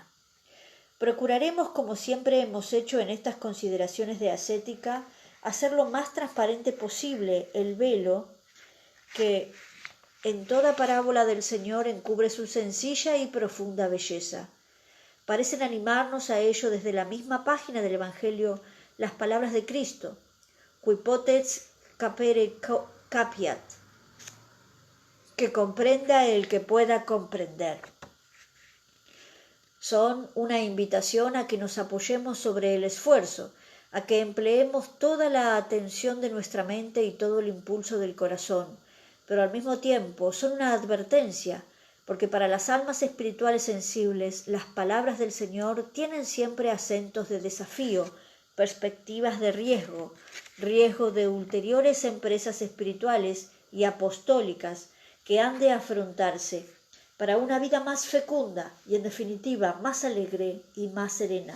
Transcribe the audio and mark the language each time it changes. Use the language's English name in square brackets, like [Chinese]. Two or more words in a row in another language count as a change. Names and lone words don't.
[Spanish] Procuraremos, como siempre hemos hecho en estas consideraciones de ascética, hacer lo más transparente posible el velo que en toda parábola del Señor encubre su sencilla y profunda belleza. Parecen animarnos a ello desde la misma página del Evangelio las palabras de Cristo, [Latin] qui potez capere capiat, [Spanish] que comprenda el que pueda comprender. Son una invitación a que nos apoyemos sobre el esfuerzo, a que empleemos toda la atención de nuestra mente y todo el impulso del corazón, pero al mismo tiempo son una advertencia, porque para las almas espirituales sensibles las palabras del Señor tienen siempre acentos de desafío, perspectivas de riesgo de ulteriores empresas espirituales y apostólicas que han de afrontarse para una vida más fecunda y, en definitiva, más alegre y más serena.